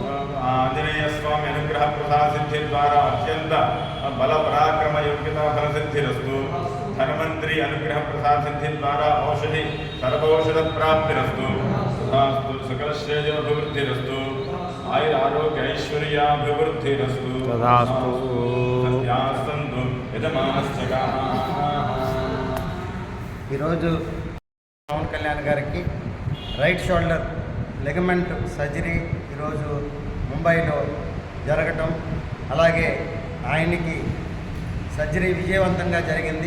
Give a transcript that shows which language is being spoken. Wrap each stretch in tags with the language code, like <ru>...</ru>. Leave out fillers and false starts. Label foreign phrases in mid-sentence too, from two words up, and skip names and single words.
<sa>आंजनेय स्वामी अनुग्रह प्रसाद सिद्धि द्वारा अत्यंत बल पराक्रम योग्यता फल सिद्धिरस्तु धनवंतरी अनुग्रह प्रसाद सिद्धि द्वारा औषधि सर्वौषध प्राप्तिरस्तु तथास्तु सकल श्रेयोभिवृद्धिरस्तु आयुर आरोग्य ऐश्वर्याभिवृद्धिरस्तु तथास्तु. सत्यास्तु यजमानश्चकाः.</sa> <te>ఈరోజు పవన్ కళ్యాణ్ గారికి</te> <en>right shoulder ligament surgery</en> <te>ఈరోజు ముంబైలో జరగటం, అలాగే ఆయనకి సర్జరీ విజయవంతంగా జరిగింది.</te>